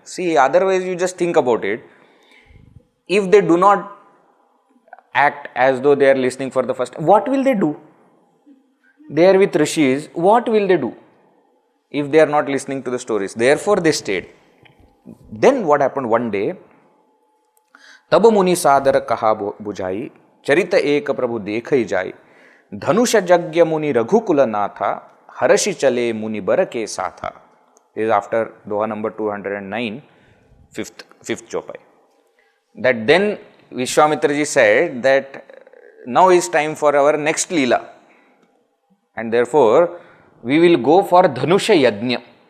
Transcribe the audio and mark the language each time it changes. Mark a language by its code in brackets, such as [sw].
[en] See, otherwise you just think about it. If they do not act as though they are listening for the first time, what will they do? They are with rishis, what will they do if they are not listening to the stories? Therefore they stayed. Then what happened one day? [awa] तब मुनि सादर कहा बुझाई, चरित एक प्रभु देख ही जाई, धनुष यज्ञ मुनि रघुकुल नाथा, हर्षि चले मुनि बर के साथा. [en] This is after Doha number 209, fifth chopai. That then Vishwamitraji said that now is time for our next Leela, and therefore we will go for Dhanusha Yajna.